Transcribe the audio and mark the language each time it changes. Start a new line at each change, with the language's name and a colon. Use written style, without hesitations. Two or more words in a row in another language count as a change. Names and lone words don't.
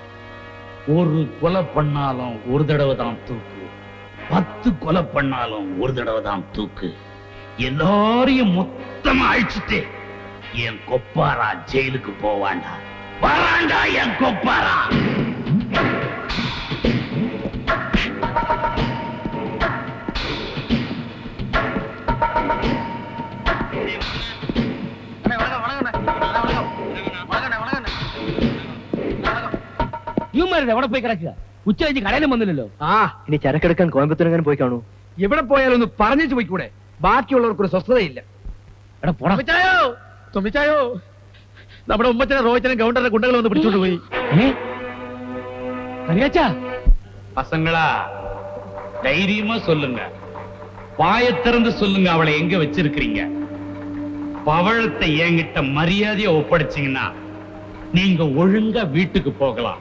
Tamil: ஒரு கொலை பண்ணாலும் ஒரு தடவை தான் தூக்கு. 10 கொலை பண்ணாலும் ஒரு தடவை தான் தூக்கு. எல்லாரையும் மொத்தமா அழிச்சிட்டு என் கொப்பாரா ஜெயிலுக்கு போவாண்டா. வராண்டா என் கொப்பாரா.
Malayalam: എവിടെ പോയി കിടക്കുക? ഉച്ച കഴിഞ്ഞ് കടയിലും വന്നില്ലല്ലോ. ഇനി ചരക്കെടുക്കാൻ കോയമ്പത്തൂരെങ്ങനെ പോയി കാണൂ. എവിടെ പോയാലും ഒന്ന് പറഞ്ഞിട്ട് പോയിക്കൂടെ? ബാക്കിയുള്ളവർക്ക് ഒരു സ്വസ്ഥതയില്ല. എടാ പോടാ. തുമ്മിച്ചായോ, നമ്മുടെ ഉമ്മച്ചനെ റോഹിച്ചനും ഗൗണ്ടറിന്റെ ഗുണ്ടകൾ വന്ന് പിടിച്ചോണ്ട് പോയി.
Tamil: பசங்களா தைரியமா சொல்லுங்க, வாயை திறந்து சொல்லுங்க, அவளை எங்க வச்சிருக்கிறீங்க? பவழத்தை என்கிட்ட மரியாதையா ஒப்படைச்சீங்கன்னா நீங்க ஒழுங்கா வீட்டுக்கு போகலாம்.